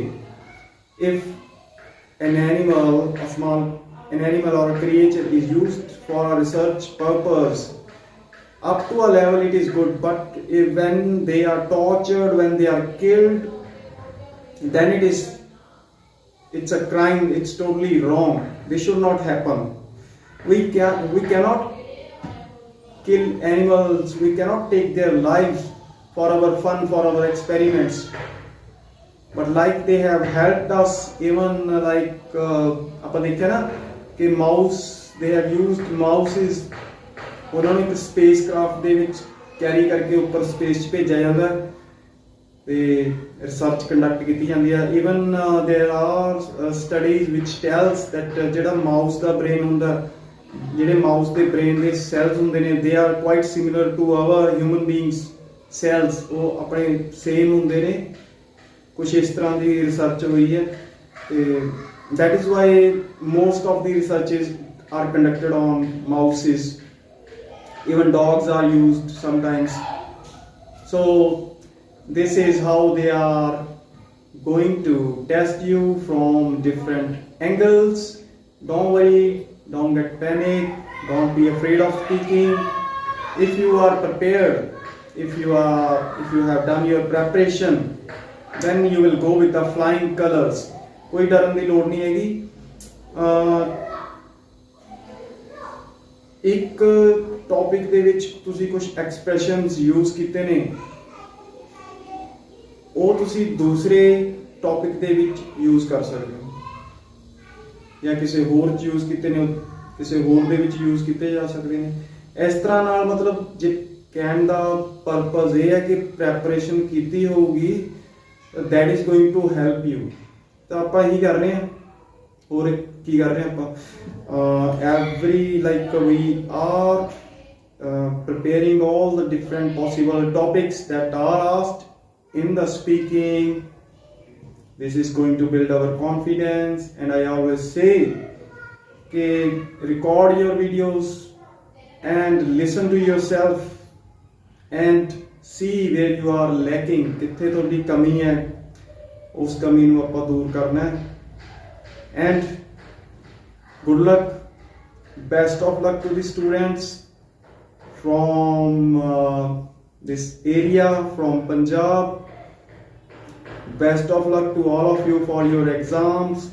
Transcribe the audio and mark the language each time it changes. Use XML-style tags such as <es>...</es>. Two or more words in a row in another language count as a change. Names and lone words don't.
<en>If an animal or a creature is used for a research purpose, up to a level it is good, but when they are tortured, when they are killed, then it's a crime, it's totally wrong. This should not happen। We cannot kill animals, we cannot take their lives for our fun, for our experiments, but like they have helped us, even like</en> <pa>ਆਪਾਂ ਦੇਖਿਆ ਨਾ ਕਿ ਮਾਊਸ,</pa> <en>they have used mouses,</en> <pa>ਉਹਨਾਂ ਨੂੰ ਇੱਕ</pa> <en>space craft</en> <pa>ਦੇ ਵਿੱਚ ਕੈਰੀ ਕਰਕੇ ਉੱਪਰ ਸਪੇਸ 'ਚ ਭੇਜਿਆ ਜਾਂਦਾ ਤੇ</pa> <en>research conduct</en> <pa>ਕੀਤੀ ਜਾਂਦੀ ਹੈ।</pa> <en>even there are studies which tells that</en> <pa>ਜਿਹੜਾ ਮਾਊਸ ਦਾ ਬ੍ਰੇਨ ਹੁੰਦਾ, ਜਿਹੜੇ ਮਾਊਸ ਦੇ ਬ੍ਰੇਨ ਦੇ ਸੈਲਸ ਹੁੰਦੇ ਨੇ,</pa> <en>they are quite similar to our human beings cells.</en> <pa>ਉਹ ਆਪਣੇ ਸੇਮ ਹੁੰਦੇ ਨੇ। ਕੁਛ ਇਸ ਤਰ੍ਹਾਂ ਦੀ ਰਿਸਰਚ ਹੋਈ ਹੈ ਤੇ</pa> <en>that is why most of the researches are conducted on mouses, even dogs are used sometimes। So this is how they are going to test you from different angles। Don't worry, don't get panic, don't be afraid of speaking। If you are prepared, if you have done your preparation, then you will go with the flying colors।</en> <pa>ਕੋਈ ਡਰਨ ਦੀ ਲੋੜ ਨਹੀਂ ਹੈਗੀ। ਇੱਕ ਟੌਪਿਕ ਦੇ ਵਿੱਚ ਤੁਸੀਂ ਕੁਝ</pa> <en>expressions use</en> <pa>ਕੀਤੇ ਨੇ, ਉਹ ਤੁਸੀਂ ਦੂਸਰੇ ਟੌਪਿਕ ਦੇ ਵਿੱਚ ਯੂਜ਼ ਕਰ ਸਕਦੇ ਹੋ, ਜਾਂ ਕਿਸੇ ਹੋਰ 'ਚ ਯੂਜ਼ ਕੀਤੇ ਨੇ ਕਿਸੇ ਹੋਰ ਦੇ ਵਿੱਚ ਯੂਜ਼ ਕੀਤੇ ਜਾ ਸਕਦੇ ਨੇ। ਇਸ ਤਰ੍ਹਾਂ ਨਾਲ ਮਤਲਬ ਜੇ ਕਹਿਣ ਦਾ ਪਰਪਸ ਇਹ ਹੈ ਕਿ ਪ੍ਰੈਪਰੇਸ਼ਨ ਕੀਤੀ ਹੋਊਗੀ,</pa> <en>that is going to help you।</en> <pa>ਤਾਂ ਆਪਾਂ ਇਹੀ ਕਰ ਰਹੇ ਹਾਂ। ਹੋਰ ਕੀ ਕਰ ਰਹੇ ਹਾਂ ਆਪਾਂ?</pa> <en>every like we are preparing all the different possible topics that are asked in the speaking। This is going to build our confidence, and I always say कि record your videos and listen to yourself and see where you are lacking।</en> <pa>ਕਿੱਥੇ ਤੁਹਾਡੀ ਕਮੀ ਹੈ, ਉਸ ਕਮੀ ਨੂੰ ਆਪਾਂ ਦੂਰ ਕਰਨਾ ਹੈ।</pa> <en>And good luck, best of luck to the students from this area, from Punjab। Best of luck to all of you for your exams।</en>